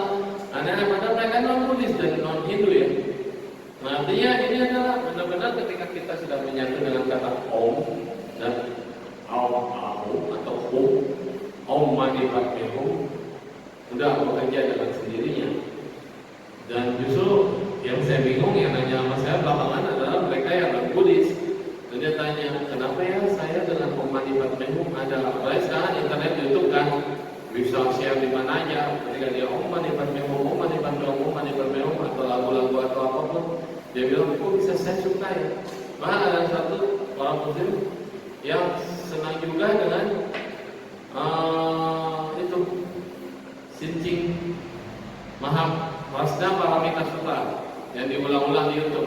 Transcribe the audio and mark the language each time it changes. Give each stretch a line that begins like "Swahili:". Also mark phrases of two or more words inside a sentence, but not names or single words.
Indonesian: Aneh-aneh, padahal mereka non-Buddhis dan non-Hindu ya. Nah, artinya ini adalah benar-benar ketika kita sudah menyatu dengan kata Om dan Aum atau Om Mani Padme Hum, sudah bekerja dengan sendirinya. Dan justru yang saya bingung, yang nanya sama saya belakangan adalah mereka yang non-Buddhis. Dan dia tanya, kenapa ya saya dengan Om Mani Padme Hum ada? Apalagi sekarang internet YouTube kan, bisa share di mana aja. Ketika dia Om Mani Padme Hum, Om Mani Padme Hum, Om Mani Padme Hum, atau lagu-lagu atau apapun, dia bilang, kok bisa saya suka ya? Bahkan ada satu orang Muslim yang senang juga dengan itu Sincing Mahavasda Paramita Sutra yang diulang-ulang di YouTube.